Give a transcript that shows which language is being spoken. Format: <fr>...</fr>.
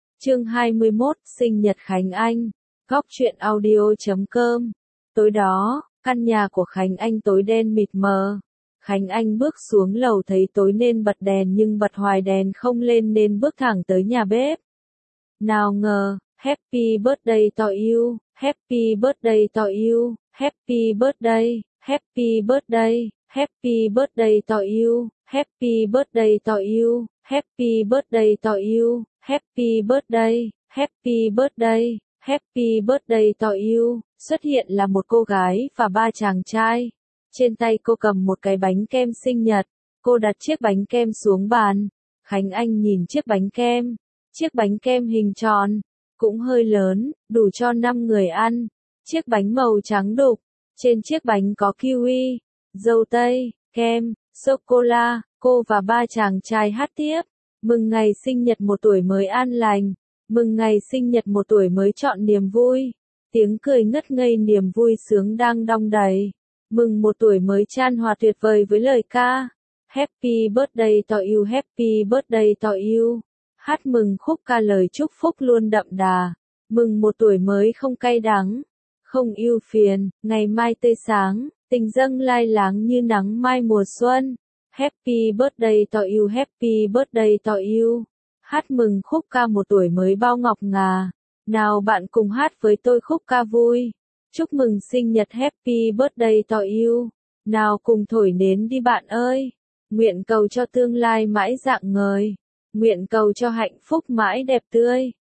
<vi>Chương 21, sinh nhật Khánh Anh. Góc truyện audio.com. Tối đó, căn nhà của Khánh Anh tối đen mịt mờ. Khánh Anh bước xuống lầu thấy tối nên bật đèn nhưng bật hoài đèn không lên nên bước thẳng tới nhà bếp. Nào ngờ,</vi> <en>happy birthday to you, happy birthday to you, happy birthday, happy birthday, happy birthday to you, happy birthday to you, happy birthday to you, happy birthday, happy birthday, happy birthday to you.</en> <vi>Xuất hiện là một cô gái và ba chàng trai. Trên tay cô cầm một cái bánh kem sinh nhật. Cô đặt chiếc bánh kem xuống bàn. Khánh Anh nhìn chiếc bánh kem. Chiếc bánh kem hình tròn, cũng hơi lớn, đủ cho 5 người ăn. Chiếc bánh màu trắng đục. Trên chiếc bánh có kiwi, dâu tây, kem, sô-cô-la. Cô và ba chàng trai hát tiếp. Mừng ngày sinh nhật một tuổi mới an lành. Mừng ngày sinh nhật một tuổi mới chọn niềm vui. Tiếng cười ngất ngây niềm vui sướng đang đong đầy. Mừng một tuổi mới chan hòa tuyệt vời với lời ca.</vi> <en>Happy birthday to you, happy birthday to you.</en> <vi>Hát mừng khúc ca lời chúc phúc luôn đậm đà. Mừng một tuổi mới không cay đắng, không ưu phiền, ngày mai tươi sáng, tình dâng lai láng như nắng mai mùa xuân.</vi> <en>Happy birthday to you, happy birthday to you.</en> <vi>Hát mừng khúc ca một tuổi mới bao ngọc ngà. Nào bạn cùng hát với tôi khúc ca vui. Chúc mừng sinh nhật</vi> <en>happy birthday to you.</en> <vi>Nào cùng thổi nến đi bạn ơi. Nguyện cầu cho tương lai mãi rạng ngời. Nguyện cầu cho hạnh phúc mãi đẹp tươi.</vi>